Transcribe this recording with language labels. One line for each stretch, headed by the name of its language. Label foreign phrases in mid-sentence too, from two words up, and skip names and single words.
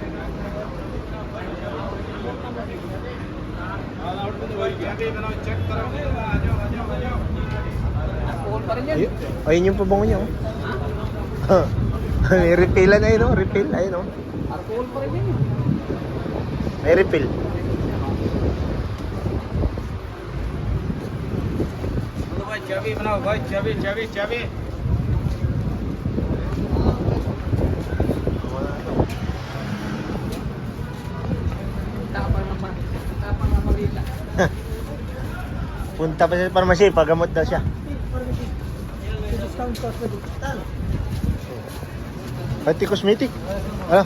Filipino: Alcohol pa rin yan. Ayun yung pabango niya, oh. May refill na yun, oh. Refill, ayun, oh. Alcohol pa rin yan. May refill.
Hindi: चाबी बनाओ भाई चाबी
Filipino: Tapang na malita. Punta pa sa pharmacy, pagamot daw siya. Pati cosmetic. Ano?